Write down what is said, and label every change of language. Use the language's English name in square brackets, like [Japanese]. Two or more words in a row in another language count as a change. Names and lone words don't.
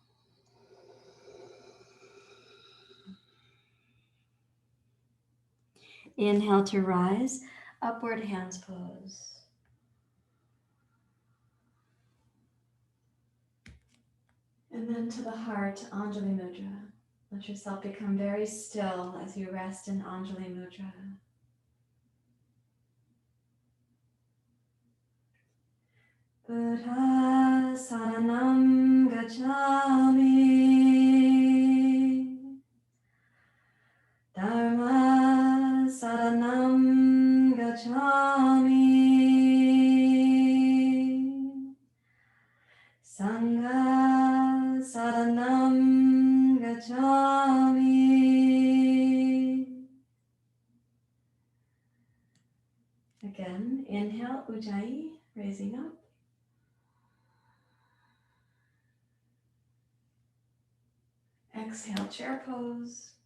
[English] Inhale to rise, upward hands pose. And then to the heart, Anjali Mudra. Let yourself become very still as you rest in Anjali Mudra. [Pali] Buddha saranam gacchami. Dharma saranam gacchami. Sangha saranam gacchami. [English] Again, inhale, ujjayi, raising up. Exhale, chair pose.